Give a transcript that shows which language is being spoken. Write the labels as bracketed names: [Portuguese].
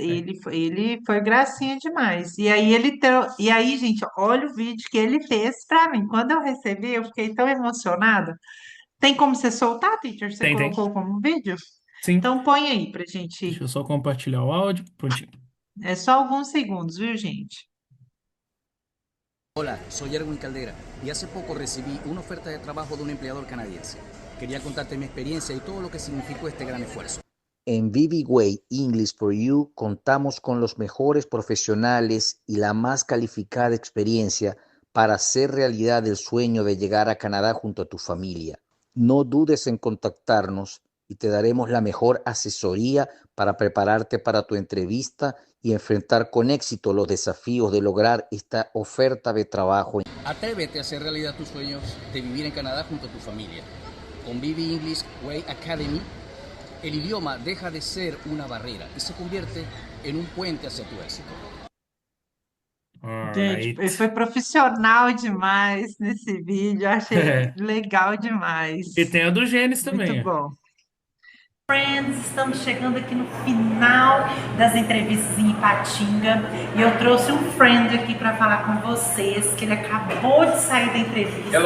[Portuguese] ele foi gracinha demais. E aí, gente, olha o vídeo que ele fez para mim. Quando eu recebi, eu fiquei tão emocionada. Tem como você soltar, teacher? Você Tem, tem. colocou como vídeo? Sim. Então põe aí pra gente. Deixa eu só compartilhar o áudio. Prontinho. É só alguns segundos, viu, gente? [Spanish] Hola, soy Erwin Caldera y hace poco recibí una oferta de trabajo de un empleador canadiense. Quería contarte mi experiencia y todo lo que significó este gran esfuerzo. En ViviWay English for You contamos con los mejores profesionales y la más calificada experiencia para hacer realidad el sueño de llegar a Canadá junto a tu familia. No dudes en contactarnos y te daremos la mejor asesoría para prepararte para tu entrevista y enfrentar con éxito los desafíos de lograr esta oferta de trabajo. Atrévete a hacer realidad tus sueños de vivir en Canadá junto a tu familia. Con Vivi English Way Academy, el idioma deja de ser una barrera y se convierte en un puente hacia tu éxito. [Portuguese] Gente, ele foi [English] Alright. [Portuguese] profissional demais nesse vídeo, eu achei legal E demais. tem a do Gênesis Muito também, ó. bom. Friends, estamos chegando aqui no final das entrevistas em Ipatinga e eu trouxe um friend aqui para falar com vocês, que ele acabou de sair da entrevista.